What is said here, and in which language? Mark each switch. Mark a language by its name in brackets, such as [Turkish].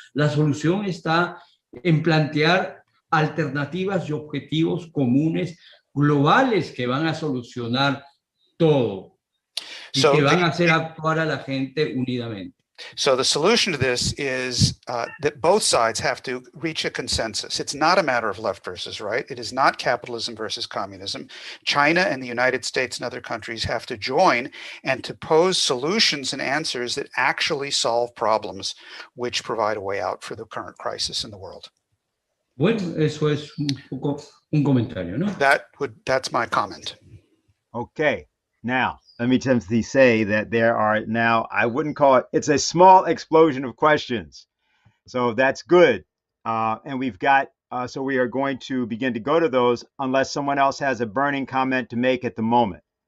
[Spanish] La solución está en plantear alternativas y objetivos comunes globales que van a solucionar todo y que van a hacer actuar a la gente unidamente. [English] So the solution to this is that both sides have to reach a consensus. It's not a matter of left versus right. It is not capitalism versus communism. China and the United States and other countries have to join and to pose solutions and answers that actually solve problems which provide a way out for the current crisis in the world. [Spanish] Bueno, eso es un poco un comentario, ¿no? [English] That's my comment. Okay. Now, let me simply say that there are now, I wouldn't call it, it's a small explosion of questions. So that's good. And we've got, so we are going to begin to go to those unless someone else has a burning comment to make at the moment.